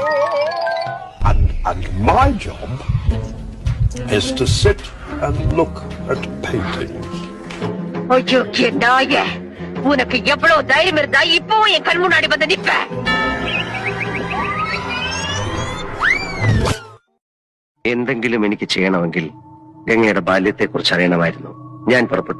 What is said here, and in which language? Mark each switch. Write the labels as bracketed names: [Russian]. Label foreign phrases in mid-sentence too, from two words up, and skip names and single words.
[English] And my job is to sit and look at paintings. [Tamil] ஐயோ நாயே, உனக்கு எவ்வளவு தைரியம் இருந்தா இப்பவும் என் கண் முன்னாடி வந்து நிப்ப? [Malayalam] എന്തെങ്കിലും എനിക്ക് ചെയ്യണമെങ്കിൽ ഗംഗയുടെ ബാല്യത്തെക്കുറിച്ച് അറിയണമായിരുന്നു. ഞാൻ പുറപ്പെട്ടു.